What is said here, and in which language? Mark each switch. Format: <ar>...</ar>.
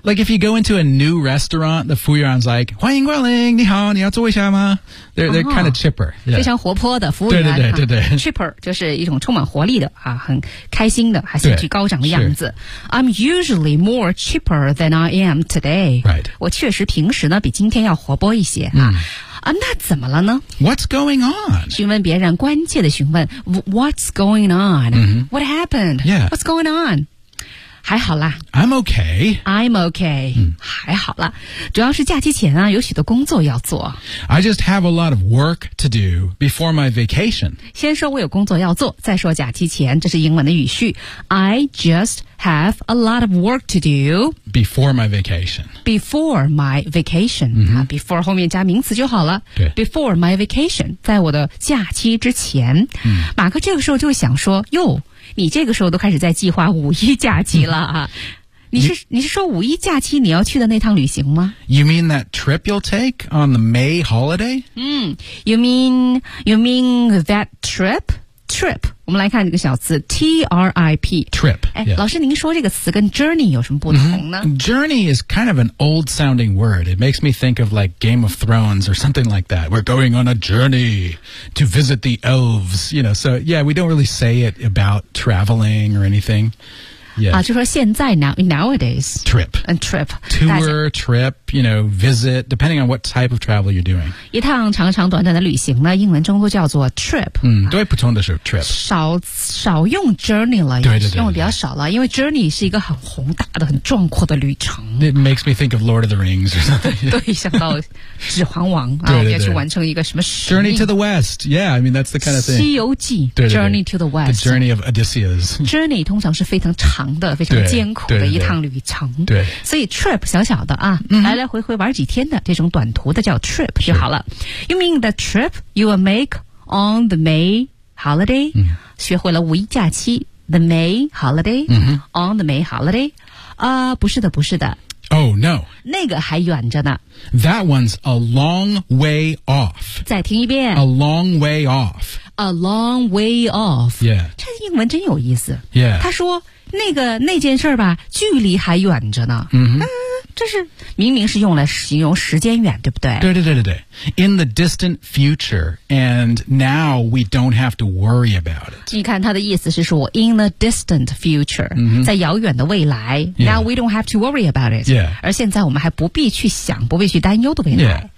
<en>Like if you go into a new restaurant, the foyer is like,</en> <zh>欢迎光临，你好，你要坐一下吗?</zh> <en>They're, they're, kind of chipper.、</en> <zh>Yeah. 非常活泼的服务员。对对对对对。 Chipper 就是一种充满活力的、啊、很开心的还兴趣高涨的样子。</zh> <en>I'm usually more chipper than I am today. Right.</en> <zh>我确实平时呢比今天要活泼一些、啊。啊，那怎么了呢</zh> <en>？What's going on？</en> <zh>询问别人，关切的询问 ，</zh> <en>What's going on？What、 mm-hmm. happened？Yeah，What's going on？</en> <zh>还好啦</zh> <en>，I'm okay，I'm okay，、mm.</en> <zh>还好啦。主要是假期前啊，有许多工作要做。</zh> <en>I just have a lot of work to do before my vacation。</en> <zh>先说我有工作要做，再说假期前，这是英文的语序。</zh> <en>I just have a lot of work to do before my vacation. Before my vacation,、 mm-hmm. 啊、</en> <zh>before 后面加名词就好了。对，</zh> <en>before my vacation，</en> <zh>在我的假期之前。嗯、马克这个时候就想说：“哟，你这个时候都开始在计划五一假期了啊？你是说五一假期你要去的那趟旅行吗</zh> <en>？You mean that trip you'll take on the May holiday？嗯 ，You mean that trip？</en> <zh>Trip， 我们来看这个小词 ，T-R-I-P。</zh> <en>Trip，</en> <zh>哎、yeah. ，老师，您说这个词跟 journey 有什么不同呢、mm-hmm.</zh> <en>？Journey is kind of an old-sounding word. It makes me think of like Game of Thrones or something like that. We're going on a journey to visit the elves, you know. So yeah, we don't really say it about traveling or anything. Yeah，</en> <zh>啊，就说现在 nowadays</zh> <en>trip and trip tour trip， you know， visit depending on what type of travel you're doing。</en> <zh>一趟长长短短的旅行呢，英文中都叫做 trip。嗯，对，普通的是 trip。少用 journey 了，对对 对，用的比较少了，因为 journey 是一个很宏大的、很壮阔的旅程。</zh> <en>It makes me think of Lord of the Rings or something</en> <zh>。 对，想到《指环王》啊，对对对要去完成一个什么使命</zh> <en>？Journey to the West， yeah， I mean that's the kind of thing。《</en> <zh>西游记》 对对对</zh> <en>，Journey to the West， the Journey of Odysseus。</en> <zh>Journey 通常是非常长。非常艰苦的一趟旅程对，所以 trip 小小的啊、嗯、来来回回玩几天的这种短途的叫 trip 就好了</zh> <en>You mean the trip you will make on the May holiday、嗯、</en> <zh>学会了五一假期 The May holiday、嗯、</zh> <en>On the May holiday、</en> <zh>不是的不是的</zh> <en>Oh no</en> <zh>那个还远着呢</zh> <en>That one's a long way off</en> <zh>再听一遍</zh> <en>A long way off A long way off Yeah</en> <zh>这英文真有意思</zh> <en>Yeah</en> <zh>他说那件事儿吧，距离还远着呢。嗯，这是明明是用来形容时间远，对不对？对对对对对。</zh> <en>In the distant future, and now we don't have to worry about it.</en> <zh>你看他的意思是说 ，</zh> <en>in the distant future,、 mm-hmm.</en> <zh>在遥远的未来、</zh> <en>yeah. ，now we don't have to worry about it. Yeah.</en> <zh>而现在我们还不必去想，不必去担忧的未来。</zh>